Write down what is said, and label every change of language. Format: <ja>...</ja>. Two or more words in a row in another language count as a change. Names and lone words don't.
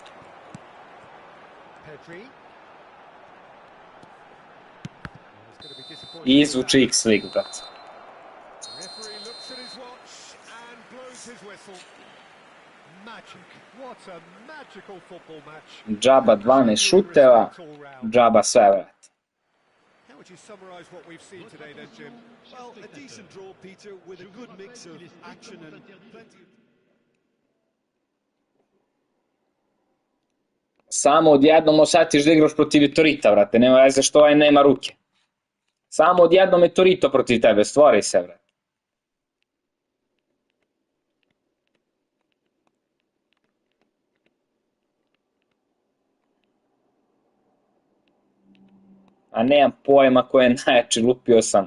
<en>Pedri. It's going to be disappointing.</en> <sr>izvuči X-League, brat.</sr> <en>Referee looks at his watch and blows his whistle. Magic. What a magical football match.</en> <sr>Džaba 12 šuteva, džaba sve, brat.</sr> <en>How would you summarise what we've seen today then, Jim? Well, a decent draw, Peter, with a good mix of action and plenty of...</en> <sr>Samo odjednom osjetiš da igraš protiv Vitorita, brate, nema veze što ovaj nema ruke. Samo odjednom je Torito protiv tebe, stvori se, brate. A nemam pojma ko je najjači, lupio sam.</sr>